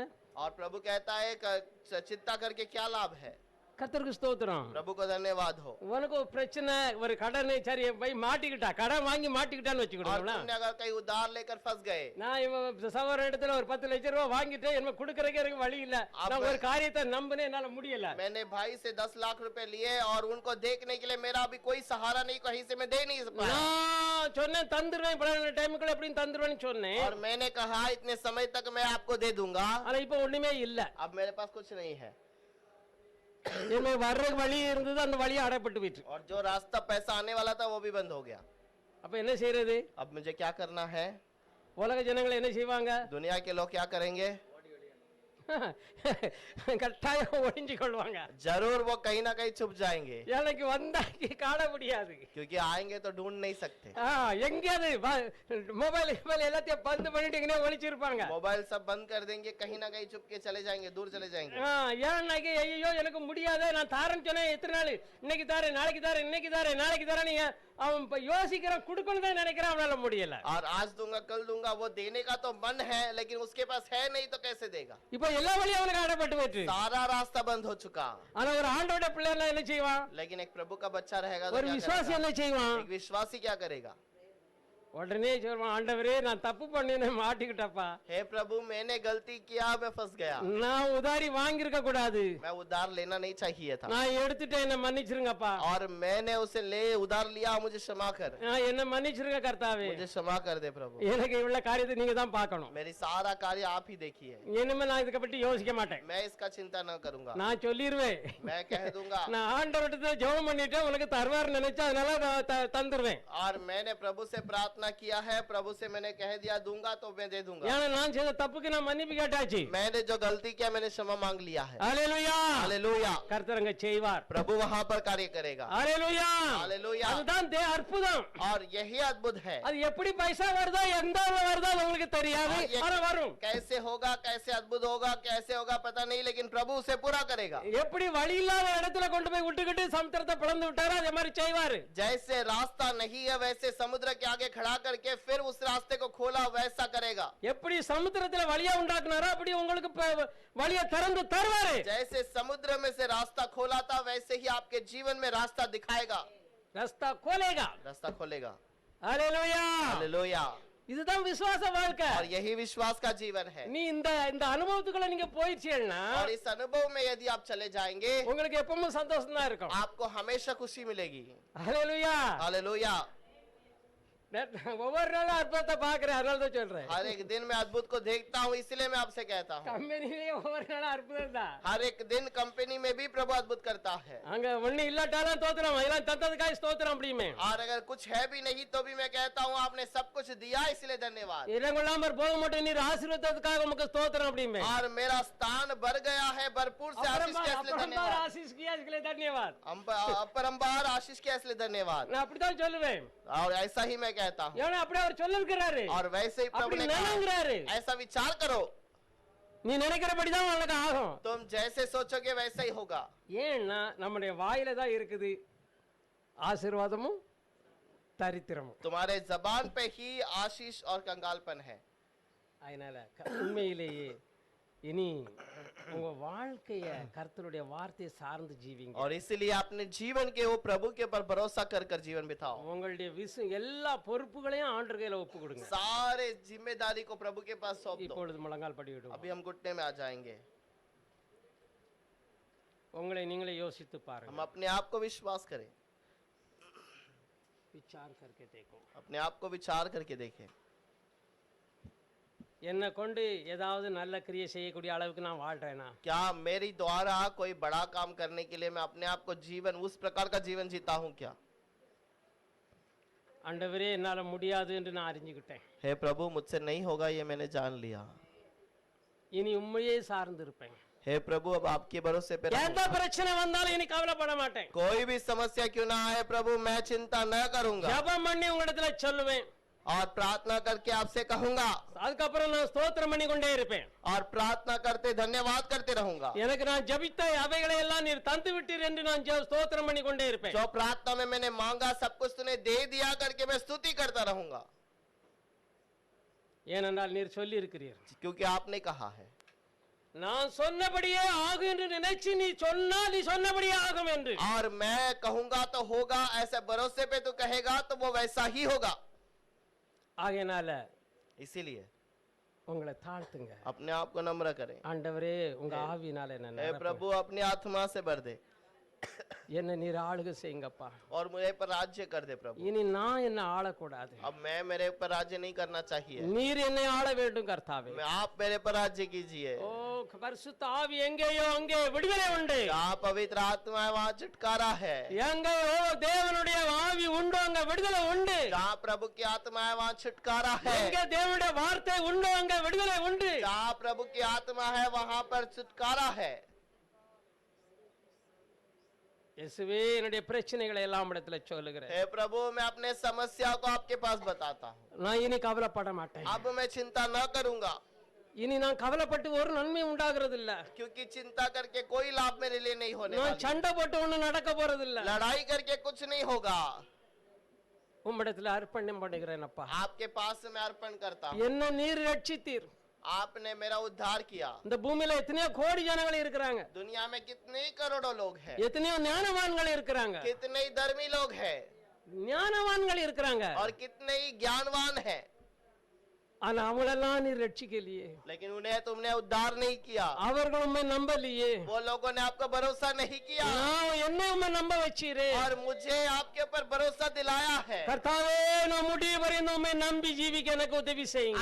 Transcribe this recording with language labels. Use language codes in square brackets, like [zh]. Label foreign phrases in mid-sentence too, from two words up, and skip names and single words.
[hi] और प्रभु कहता है चिंता करके क्या लाभ है। [ta] கர்த்தருக்கு ஸ்தோத்திரம். [hi] प्रभु को धन्यवाद हो। [ta] உனக்கு ஒரு பிரச்சனை, ஒரு கடனை சரி போய் மாட்டிக்கிட்டா, கடன் வாங்கி மாட்டிக்கிட்டான்னு [hi] और [ta] வச்சுக்கிடுங்களா, [hi] तुमने अगर कहीं उधार लेकर फंस गए, [ta] நான் இவன் சகோதரன் இடத்துல ஒரு 10 லட்சம் ரூபாய் வாங்கிட்டு என்ன கொடுக்கறதுக்கு எனக்கு வழி இல்ல, நான் ஒரு காரியத்தை நம்பினே என்னால முடியல, [hi] मैंने भाई से 10 लाख रुपए लिए और उनको देखने के लिए मेरा अभी कोई सहारा नहीं, कहीं से मैं दे नहीं पाया। [ta] நான் சொன்னேன் தந்துருவேன், இப்ப டைமுக்குள்ள எப்படியும் தந்துருவேன்னு சொன்னேன். [hi] और मैंने कहा इतने समय तक मैं आपको दे दूंगा, [ta] ஆனா இப்ப ஒண்ணுமே இல்ல. [hi] अब मेरे पास कुछ नहीं है। [ta] என்ன வர்ற வழி இருந்தது, அந்த வழியை அடைப்பட்டு போயிட்டு. [hi] और जो रास्ता पैसा आने वाला था वो भी बंद हो गया। [ta] அப்ப என்ன செய்யறது? [hi] अब मुझे क्या करना है? [ta] உலக ஜனங்கள் என்ன செய்வாங்க? [hi] दुनिया के लोग क्या करेंगे? [ta] கட்டாயம் ஒளிஞ்சு கொள்வாங்க. [hi] जरूर वो कहीं ना कहीं छुप जाएंगे, [ta] எனக்கு வந்தாக்கி காண முடியாது. [hi] क्योंकि आएंगे तो ढूंढ नहीं सकते। [ta] எங்கேயாவது மொபைல் எல்லாத்தையும் பந்து பண்ணிட்டு எங்கேயா ஒளிச்சிருப்பாங்க. [hi] मोबाइल सब बंद कर देंगे, कहीं ना कहीं छुप के चले जाएंगे, दूर चले जाएंगे। [ta] ஏன்னாக்கி ஐயோ எனக்கு முடியாது, நான் தாரேன்னு சொன்னேன் எத்தனை நாள், இன்னைக்கு தாரேன் நாளைக்கு தாரேன் இன்னைக்கு தாரேன் நாளைக்கு தாரேன், நீங்க அவன் யோசிக்கிறான், கொடுக்கணும் தான் நினைக்கிறான், அவனால முடியல। [hi] और आज दूंगा कल दूंगा, वो देने का तो मन है लेकिन उसके पास है नहीं तो कैसे देगा? [ta] இப்போ எல்லா வழியும் அவனுக்கு அடைப்பட்டு போச்சு। [hi] सारा रास्ता बंद हो चुका। [ta] ஆனா ஒரு ஆண்டவருடைய பிள்ளைன்னா என்ன செய்வான்? [hi] लेकिन एक प्रभु का बच्चा रहेगा तो [ta] ஒரு [hi] क्या [ta] விசுவாசி [hi] करेगा? [ta] என்ன செய்வான்? [hi] एक विश्वासी क्या करेगा? [ta] உடனே சொல்வான், ஆண்டவரே நான் தப்பு பண்ணினேன், மாட்டிக்கிட்டப்பா, [hi] हे प्रभु मैंने गलती किया, मैं फंस गया, [ta] நான் உதாரி வாங்கியிருக்க கூடாது, [hi] मैं उधार लेना नहीं चाहिए था, [ta] நான் எடுத்துட்டேன், என்ன மன்னிச்சிருங்கப்பா, [hi] और मैंने उसे ले उधार लिया, मुझे क्षमा कर, [ta] என்ன மன்னிச்சிருங்க கர்த்தாவே, [hi] मुझे क्षमा कर दे प्रभु, [ta] எனக்கு இவ்வளவு காரியத்தை நீங்க தான் பார்க்கணும், [hi] मेरी सारा कार्य आप ही देखिए, [ta] இனிமே நான் இதுக்கு பத்தி யோசிக்க மாட்டேன், [hi] मैं इसका चिंता न करूंगा, [ta] நான் சொல்லிடுவேன், [hi] मैं कह दूंगा, [ta] நான் ஆண்டவர்கிட்ட ஜெபம் பண்ணிட்டேன், உனக்கு தருவார் நினைச்சா அதனால நான் தந்துருவேன், [hi] और मैंने प्रभु से प्रार्थना किया है, प्रभु से मैंने कह दिया दूंगा तो मैं दे दूंगा, [ta] ஏன்னா நான் செய்த தப்புக்கு நான் மன்னிப்பு கேட்டாச்சு, [hi] मैंने जो गलती किया मैंने क्षमा मांग लिया है, [ta] ஹalleluya, [hi] हालेलुया, [ta] கர்த்தர் அங்க செய்வார், [hi] प्रभु वहां पर कार्य करेगा, [ta] ஹalleluya, [hi] हालेलुया, [ta] அதுதான் அற்புதம், [hi] और यही अद्भुत है, [ta] அது எப்படி பைசா வருதோ எந்த வருதோ அது உங்களுக்கு தெரியாது, ஆனா வரும், [hi] कैसे होगा, कैसे अद्भुत होगा, कैसे होगा पता नहीं, लेकिन प्रभु उसे पूरा करेगा, [ta] எப்படி வழி இல்லாத இடத்துல கொண்டு போய் விட்டுக்கிட்டு சமுத்திரத்தை பிளந்து விட்டாரோ அதே மாதிரி செய்வாரு, [hi] जैसे रास्ता नहीं है वैसे समुद्र के आगे खड़ा करके फिर उस रास्ते को खोला वैसा करेगा, [ta] எப்படி சமுத்திரத்துல வழியா உண்டாக்குனாரோ அப்படி உங்களுக்கு வழியை திறந்து தருவாரு, [hi] जैसे समुद्र में से रास्ता खोला था वैसे ही आपके जीवन में रास्ता दिखाएगा, रास्ता खोलेगा, रास्ता खोलेगा, [ta] ஹalleluya, [hi] हालेलुया, [ta] இதுதான் விசுவாச வாழ்க்கை, [hi] और यही विश्वास का जीवन है, [ta] நீ இந்த அனுபவத்துக்குள்ள நீங்க போயிடுச்சீங்கன்னா [hi] और इस अनुभव में यदि आप चले जाएंगे [ta] உங்களுக்கு எப்பவும் சந்தோஷம் தான் இருக்கும், [hi] आपको हमेशा खुशी मिलेगी, [ta] ஹalleluya, [hi] हालेलुया, [ta] ஒவ்வொரு நாளும் அற்புதத்தை பாக்குறேன், அதனால தான் சொல்றேன், [hi] हर एक दिन मैं अद्भुत को देखता हूँ इसलिए मैं आपसे कहता हूँ, [ta] கம்பெனிலேயே ஒவ்வொரு நாளும் அற்புதம் தான், [hi] हर एक दिन कंपनी में भी प्रभु अद्भुत करता है, [ta] அங்க ஒண்ணு இல்லாட்டாலும் தோத்திரம், இதெல்லாம் தந்ததுக்காக ஸ்தோத்திரம் அப்படிமே, [hi] और अगर कुछ है भी नहीं तो भी मैं कहता हूँ आपने सब कुछ दिया इसलिए धन्यवाद, [ta] இடங்கொள்ளாம போக மாட்டேன், நீர் ஆசீர்வாதத்துக்காக உமக்கு ஸ்தோத்திரம் அப்படிமே, [hi] और मेरा स्थान भर गया है भरपूर से आशीष के इसलिए धन्यवाद, ஆசீஸ் किया इसके लिए धन्यवाद, अपरंपार आशीष के इसलिए धन्यवाद, [ta] நான் அப்படிதான் சொல்லுவேன், [hi] और ऐसा ही मैं कहता हूँ, [ta] ஏன்னா அப்படியே அவர் சொல்லிருக்கிறாரு, [hi] और वैसे ही प्रभु [ta] அப்படி [hi] ने कहा [ta] நினைக்கிறாரு, [hi] ऐसा विचार करो, [ta] நீ நினைக்கிறபடிதான் உனக்கு ஆகும். [hi] तुम जैसे सोचोगे वैसा ही होगा। [ta] ஏன்னா நம்முடைய வாயில தான் இருக்குது ஆசீர்வாதமும் தரித்திரமும். [hi] तुम्हारे जबान पे ही आशीष और कंगालपन है। [ta] அதனால உண்மையிலேயே இனி உங்க வாழ்க்கைய கர்த்தருடைய வார்த்தையை சார்ந்து ஜீவிங்க. [hi] और इसीलिए अपने जीवन के वो प्रभु के ऊपर भरोसा कर कर जीवन बिताओ। [ta] உங்களுடைய எல்லா பொறுப்புகளையும் ஆண்டவர் கையில ஒப்பு கொடுங்க. [hi] सारे जिम्मेदारी को प्रभु के पास सौंप दो। [ta] இப்பொழுது முழங்கால் படியிடுவோம். [hi] अभी हम घुटने में आ जाएंगे। [ta] உங்களை நீங்களே யோசித்து பாருங்க. [hi] हम अपने आप को विश्वास करें, विचार करके देखो. अपने आप को विचार करके देखें। [ta] என்னை கொண்டு ஏதாவது நல்ல கிரியை செய்யக்கூடிய அளவுக்கு நான் வாழ்றேனா? [hi] क्या मेरी द्वारा कोई बड़ा काम करने के लिए मैं अपने आप को जीवन उस प्रकार का जीवन जीता हूँ क्या? [ta] ஆண்டவரே என்னால முடியாது என்று நான் அறிஞ்சுக்கிட்டேன். [hi] हे प्रभु मुझसे नहीं होगा ये मैंने जान लिया। [ta] இனி உண்மையே சார்ந்து இருப்பேன். [hi] हे प्रभु अब आपके भरोसे पे [ta] எந்த பிரச்சனை வந்தாலும் இனி கவலைப்பட மாட்டேன். [hi] कोई भी समस्या क्यों ना आए प्रभु मैं चिंता न करूंगा [ta] ஜெபம் பண்ணி உங்களிடத்துல சொல்லுவேன். [hi] और प्रार्थना करके आपसे कहूंगा [ta] அதுக்கப்புறம் நான் ஸ்தோத்திரம் பண்ணி கொண்டே இருப்பேன். [hi] और प्रार्थना करते धन्यवाद करते रहूंगा। [ta] எனக்கு நான் ஜெபித்த அவைகளை எல்லாம் நீர் தந்து விட்டீர் என்று நான் ஸ்தோத்திரம் பண்ணி கொண்டே இருப்பேன். [hi] जो प्रार्थना में मैंने मांगा सब कुछ तूने दे दिया करके मैं स्तुति करता रहूंगा। [ta] ஏனென்றால் நீர் சொல்லி இருக்கிறீர், [hi] क्योंकि आपने कहा है [ta] நான் சொன்னபடியே ஆகும் என்று நினைச்சு நீ சொன்னா நீ சொன்னபடியே ஆகும் என்று. [hi] और मैं कहूंगा तो होगा, ऐसे भरोसे पे तू कहेगा तो वो वैसा ही होगा। [ta] ஆகையினால [hi] इसीलिए [ta] உங்களை தாழ்த்துங்க. [hi] अपने आप को नम्र करें। [ta] ஆண்டவரே உங்க ஆவியினால என்ன [hi] हे प्रभु अपनी आत्मा से भर दे [ta] என்ன நீர் ஆளுகை செய்யுங்கப்பா. [hi] और मुझे पर राज्य कर दे प्रभु। [ta] இனி நான் என்ன ஆளக்கூடாது, [hi] अब मैं मेरे ऊपर राज्य नहीं करना चाहिए, [ta] நீர் என்னை ஆள வேண்டும் கர்த்தாவே. [hi] मैं आप मेरे पर राज्य कीजिए। [ta] ஓ பரிசுத்த ஆவி எங்கேயோ அங்கே விடுதலை உண்டு, [hi] जहाँ पवित्र आत्मा है वहाँ छुटकारा है, [ta] எங்கேயோ தேவனுடைய ஆவி உண்டோ அங்க விடுதலை உண்டு, [hi] जहाँ प्रभु की आत्मा है वहाँ छुटकारा है, [ta] எங்கே தேவனுடைய வார்த்தை உண்டோ அங்க விடுதலை உண்டு. [hi] जहाँ प्रभु की आत्मा है वहाँ पर छुटकारा है। [ta] இயேசுவே என்னுடைய பிரச்சனைகளை எல்லாம் இடத்துல சொல்லுகிறேன். [hi] हे प्रभु मैं अपने समस्या को आपके पास बताता हूँ। [ta] நான் இனி கவலைப்பட மாட்டேன். [hi] अब मैं चिंता न करूंगा, [ta] இனி நான் கவலைப்பட்டு ஒரு நன்மை உண்டாகிறது இல்ல. [hi] क्योंकि चिंता करके कोई लाभ मेरे लिए नहीं होने [ta] நான் [hi] वाला, [ta] சண்டை போட்டு ஒண்ணு நடக்க போறது இல்ல. [hi] लड़ाई करके कुछ नहीं होगा। [ta] உம்மிடத்துல அர்ப்பணம் பண்ணுகிறேன் அப்பா. [hi] आपके पास मैं अर्पण करता हूँ। [ta] என்ன நீர் ரட்சித்தீர். [hi] आपने मेरा उद्धार किया। [ta] இந்த பூமியில எத்தனையோ கோடி ஜனங்கள் இருக்கிறாங்க, [hi] दुनिया में कितने ही करोड़ों लोग हैं, [ta] எத்தனையோ ஞானவான்கள் இருக்கிறாங்க, [hi] कितने ही धर्मी लोग हैं [ta] ஞானவான்கள் இருக்கிறாங்க. [hi] और कितने ही ज्ञानवान हैं, [ta] ஆனா அவங்களெல்லாம் நீர் ரட்சிக்கலையே. [hi] लेकिन उन्हें तुमने उद्धार नहीं किया। [ta] அவர்கள் உண்மை நம்பலையே. [hi] वो लोगों ने आपका भरोसा नहीं किया [ta] நான் என்ன உண்மை நம்ப வச்சீரே. [hi] और मुझे आपके ऊपर भरोसा दिलाया है। [ta] கர்த்தாவே நான் முடிவு வரையும் உண்மை நம்பி ஜீவிக்க எனக்கு உதவி செய்யுங்க.